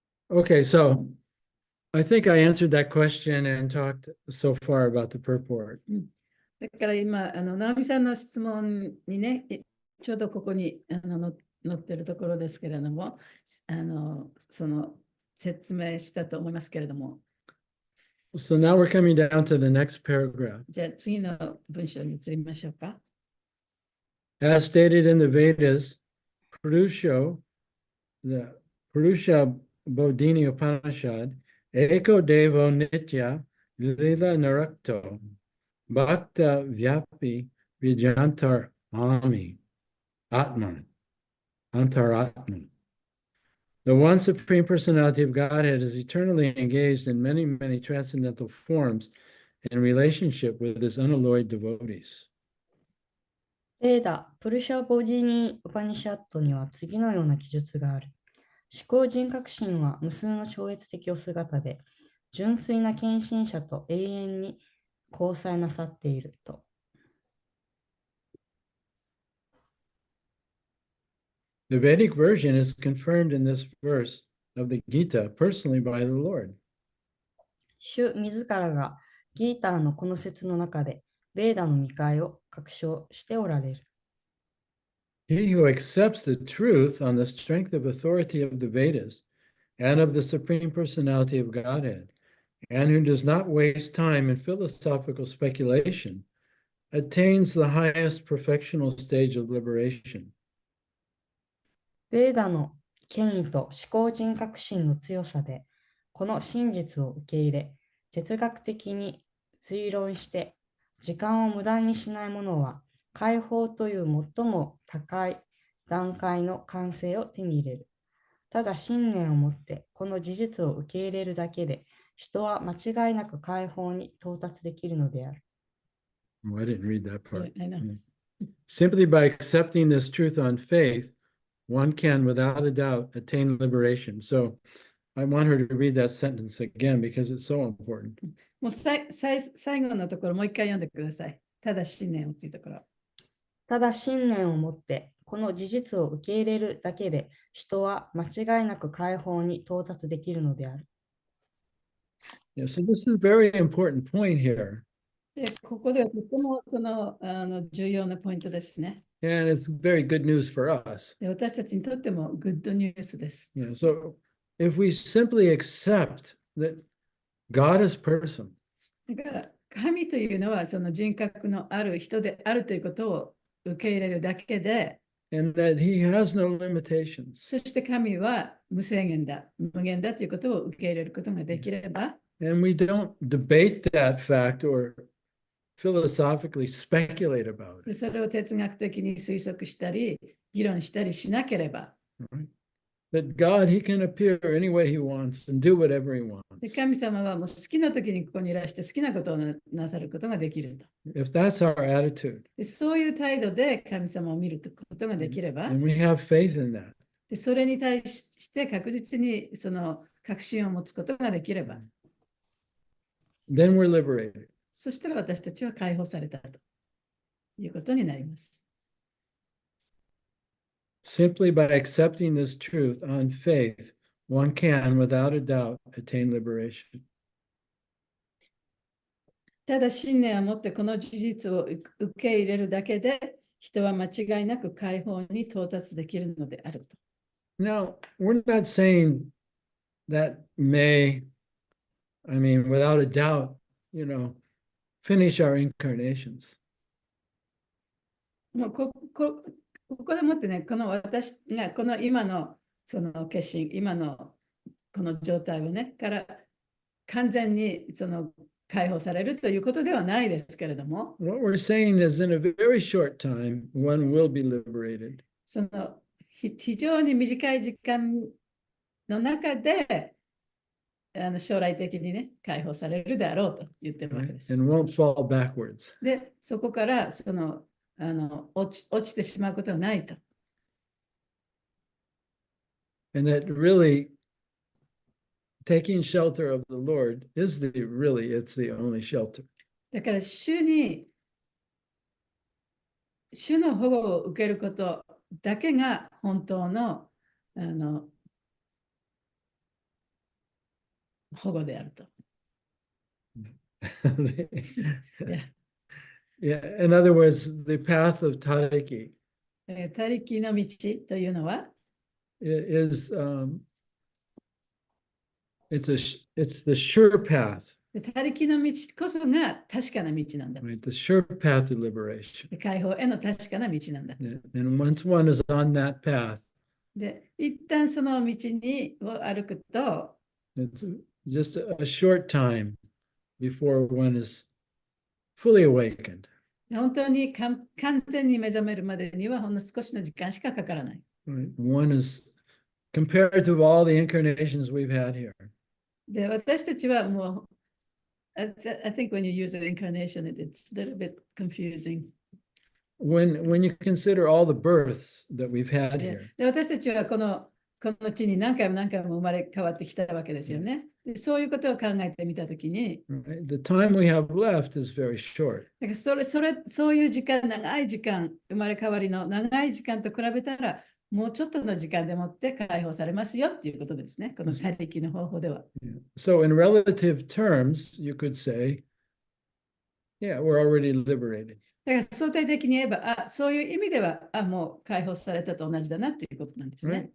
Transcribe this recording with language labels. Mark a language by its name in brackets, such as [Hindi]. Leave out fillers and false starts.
[English] Okay, so I think I answered that question and talked so far about the purport. [Japanese] だから今、直美さんの質問にね、ちょうどここに載ってるところですけれども、その説明したと思いますけれども。 [English] So now we're coming down to the next paragraph. [Japanese] じゃあ次の文章に移りましょうか。 [English] As stated in the Vedas, the Purusha Bodhini Upanishad, [Sanskrit] Eko Devo Nitya Lila Narakto, Bhakta Vyapi Vijantar Ami, Atman, Antaratman. [English] The one Supreme Personality of Godhead is eternally engaged in many, many transcendental forms in relationship with his unalloyed devotees. [Japanese] ベーダ・プルシャ・ボディニ・ウパニシャットには次のような記述がある。思考人格心は無数の超越的お姿で、純粋な献身者と永遠に交際なさっていると。 [English] The Vedic version is confirmed in this verse of the Gita personally by the Lord. [Japanese] 主自らがギーターのこの説の中で、ベーダの見解を確証しておられる。 [English] He who accepts the truth on the strength of authority of the Vedas and of the Supreme Personality of Godhead, and who does not waste time in philosophical speculation, attains the highest perfectional stage of liberation. [Japanese] ベーダの権威と思考人格心の強さで、この真実を受け入れ、哲学的に推論して時間を無駄にしない者は、解放という最も高い段階の完成を手に入れる。ただ信念を持ってこの事実を受け入れるだけで、人は間違いなく解放に到達できるのである。 [English] Oh, I didn't read that part. I know. Simply by accepting this truth on faith, one can, without a doubt, attain liberation. So I want her to read that sentence again because it's so important. [Japanese] もう最後のところもう一回読んでください。ただ信念をっていうところ。ただ信念を持ってこの事実を受け入れるだけで、人は間違いなく解放に到達できるのである。 [English] Yeah, so this is a very important point here. [Japanese] で、ここではとても重要なポイントですね。 [English] And it's very good news for us. [Japanese] で、私たちにとってもグッドニュースです。 [English] Yeah, so if we simply accept that God is person, [Japanese] だから神というのはその人格のある人であるということを受け入れるだけで、 [English] and that he has no limitations, [Japanese] そして神は無制限だ、無限だということを受け入れることができれば、 [English] and we don't debate that fact or philosophically speculate about it. [Japanese] でそれを哲学的に推測したり、議論したりしなければ、 [English] Right? That God, he can appear any way he wants and do whatever he wants. [Japanese] で神様はもう好きな時にここにいらして好きなことをなさることができると。 [English] If that's our attitude, [Japanese] でそういう態度で神様を見ることができれば、 [English] and we have faith in that, [Japanese] でそれに対して確実にその確信を持つことができれば、 [English] then we're liberated. [Japanese] そしたら私たちは解放されたということになります。 [English] Simply by accepting this truth on faith, one can, without a doubt, attain liberation. [Japanese] ただ信念を持ってこの事実を受け入れるだけで、人は間違いなく解放に到達できるのであると。 [English] Now, we're not saying that may, without a doubt, finish our incarnations. [Japanese] もうここでもってね、この私がこの今のその決心、今のこの状態をね、から完全にその解放されるということではないですけれども、 [English] What we're saying is in a very short time, one will be liberated. [Japanese] その非常に短い時間の中で将来的にね、解放されるであろうと言ってるわけです。 [English] And won't fall backwards. [Japanese] で、そこから落ちてしまうことはないと。 [English] And that really taking shelter of the Lord is it's the only shelter. [Japanese] だから主の保護を受けることだけが本当の保護であると。 [English] Yeah, in other words, the path of Tariki [Japanese] 他力の道というのは、 [English] is it's the sure path, [Japanese] 他力の道こそが確かな道なんだ。 [English] right? The sure path to liberation. [Japanese] 解放への確かな道なんだ。 [English] And once one is on that path, [Japanese] で、一旦その道を歩くと、 [English] it's just a short time before one is fully awakened. [Japanese] 本当に完全に目覚めるまでにはほんの少しの時間しかかからない。 [English] Right? One is compared to all the incarnations we've had here. [Japanese] で、私たちはもう、 [English] I think when you use an incarnation, it's a little bit confusing. When you consider all the births that we've had here, [Japanese] で、私たちはこの地に何回も生まれ変わってきたわけですよね。で、そういうことを考えてみたときに、 [English] right? The time we have left is very short. [Japanese] だからそういう時間、長い時間、生まれ変わりの長い時間と比べたら、もうちょっとの時間でもって解放されますよっていうことですね。この他力の方法では。 [English] So in relative terms, you could say, yeah, we're already liberated. [Japanese] だから相対的に言えば、そういう意味では、もう解放されたと同じだなということなんですね。